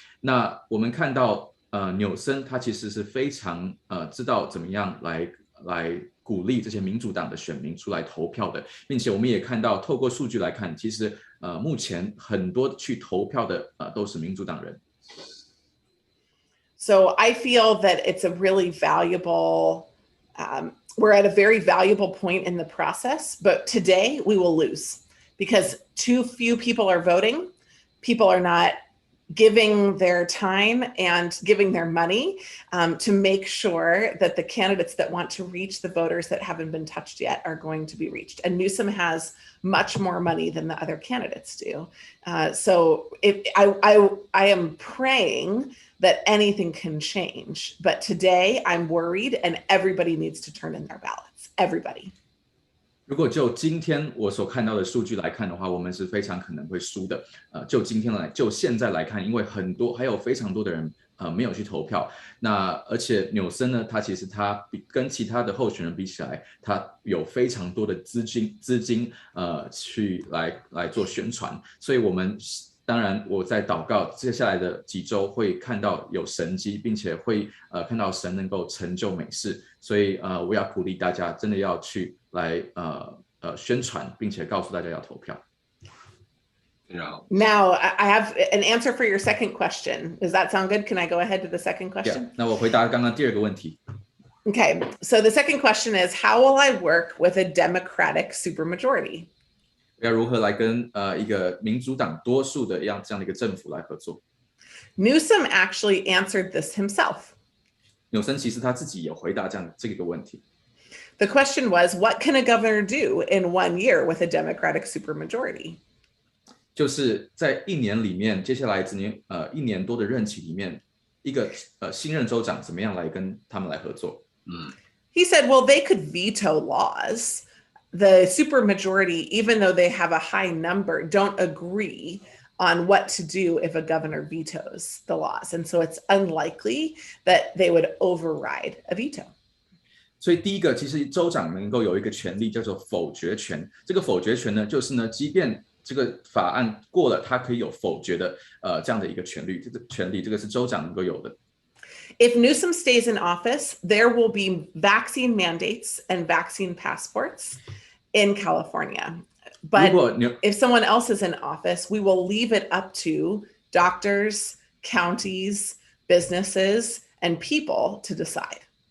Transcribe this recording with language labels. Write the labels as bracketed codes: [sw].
[zh] 那我们看到纽森他其实是非常知道怎么样来鼓励这些民主党的选民出来投票的，并且我们也看到透过数据来看，其实目前很多去投票的都是民主党人。 [en] So I feel that it's a really valuable we're at a very valuable point in the process, but today we will lose because too few people are voting. People are not giving their time and giving their money to make sure that the candidates that want to reach the voters that haven't been touched yet are going to be reached. And Newsom has much more money than the other candidates do. So I am praying that anything can change. But today I'm worried and everybody needs to turn in their ballots. Everybody. [zh] 如果就今天我所看到的数据来看的话，我们是非常可能会输的。就现在来看，因为还有非常多的人没有去投票。那而且纽森呢，他其实跟其他的候选人比起来，他有非常多的资金去来做宣传，所以当然，我在祷告，接下来的几周会看到有神迹，并且会看到神能够成就美事，所以我要鼓励大家，真的要去来宣传，并且告诉大家要投票。 [en] Now I have an answer for your second question. Does that sound good? Can I go ahead to the second question? Yeah, [zh] 那我回答刚刚第二个问题。 [en] Okay, so the second question is, how will I work with a Democratic supermajority? [zh] 要如何来跟一个民主党多数的这样的一个政府来合作？ [en] Newsom actually answered this himself. [zh] 纽森其实他自己也回答这个问题。 [en] The question was, what can a governor do in 1 year with a Democratic supermajority? [zh] 就是在1年里面，接下来1年多的任期里面，一个新任州长怎么样来跟他们来合作？ [en] He said, well, they could veto laws. The supermajority, even though they have a high number, don't agree on what to do if a governor vetoes the laws. And so it's unlikely that they would override a veto. [zh] 所以第一个，其实州长能够有一个权利叫做否决权。这个否决权呢，就是呢，即便这个法案过了，他可以有否决的这样的一个权利。这个是州长能够有的。 [en] If Newsom stays in office, there will be vaccine mandates and vaccine passports in California. But if someone else is in office, we will leave it up to doctors, counties, businesses, and people to decide.